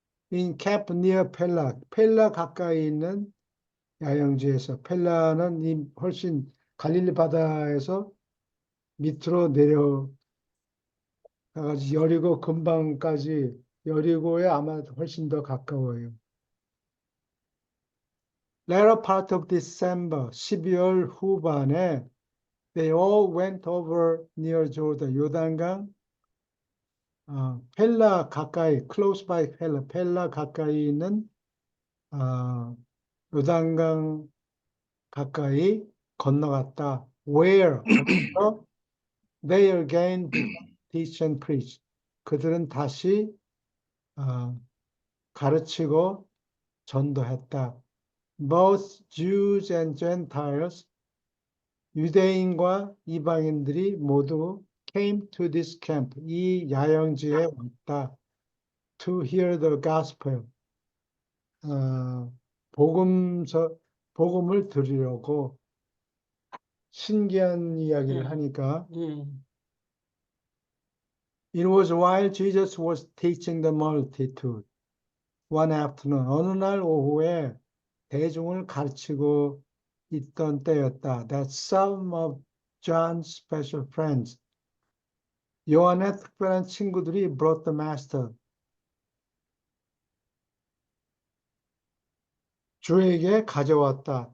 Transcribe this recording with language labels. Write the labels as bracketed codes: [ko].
[en] In camp near [ko] 펠라, 펠라 가까이 있는 야영지에서 펠라는 훨씬 갈릴리 바다에서 밑으로 내려가가지고 여리고 근방까지 여리고에 아마 훨씬 더 가까워요. [en] Latter part of December, [ko] 12월 후반에 [en] they all went over near Jordan, [ko] 요단강 펠라 가까이, [en] close by [ko] 펠라 가까이 있는 요단강 가까이 건너갔다. [en] Where? 거기서 they again began to teach and preach. [ko] 그들은 다시 가르치고 전도했다. [en] Both Jews and Gentiles, [ko] 유대인과 이방인들이 모두 [en] came to this camp, [ko] 이 야영지에 왔다. [en] To hear the gospel, [ko] 복음을 들으려고 신기한 이야기를 네. 하니까 예. [en] It was while Jesus was teaching the multitude one afternoon. [ko] 어느 날 오후에 대중을 가르치고 있던 때였다. [en] That some of John's special friends, [ko] 요한의 특별한 친구들이 [en] brought the master, [ko] 주에게 가져왔다.